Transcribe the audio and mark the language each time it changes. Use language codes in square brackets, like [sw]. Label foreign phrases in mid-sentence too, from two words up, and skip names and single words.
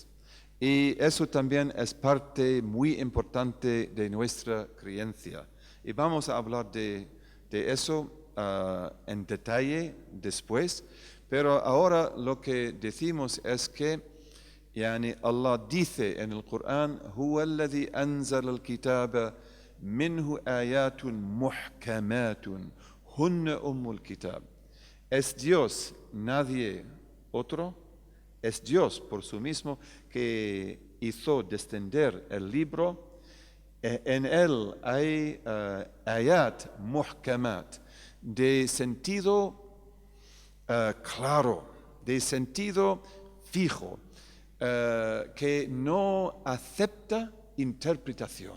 [es] Y eso también es parte muy importante de nuestra creencia. Y vamos a hablar de eso en detalle después, pero ahora lo que decimos es que Allah dice en el Corán: [ar] هو الذي أنزل الكتاب منه آيات محكمات هن أم الكتاب. [es] Es Dios, nadie otro. Es Dios por sí mismo que hizo descender el libro. En él hay [ar] آيات محكمات, [es] de sentido claro, de sentido fijo, que no acepta interpretación.